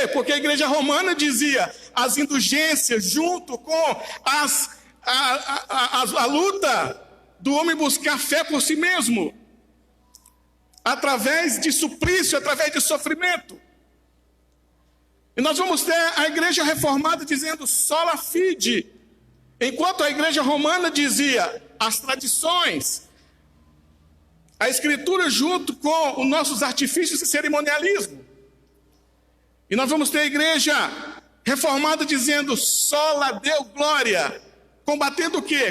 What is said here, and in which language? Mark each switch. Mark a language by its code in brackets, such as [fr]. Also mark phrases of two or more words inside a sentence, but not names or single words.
[pt] Porque a igreja romana dizia as indulgências junto com a luta do homem buscar fé por si mesmo, através de suplício, através de sofrimento. E nós vamos ter a igreja reformada dizendo [la] sola fide, [pt] enquanto a igreja romana dizia as tradições, a Escritura junto com os nossos artifícios e cerimonialismo. E nós vamos ter a igreja reformada dizendo [la] sola Deo glória, [pt] combatendo o quê?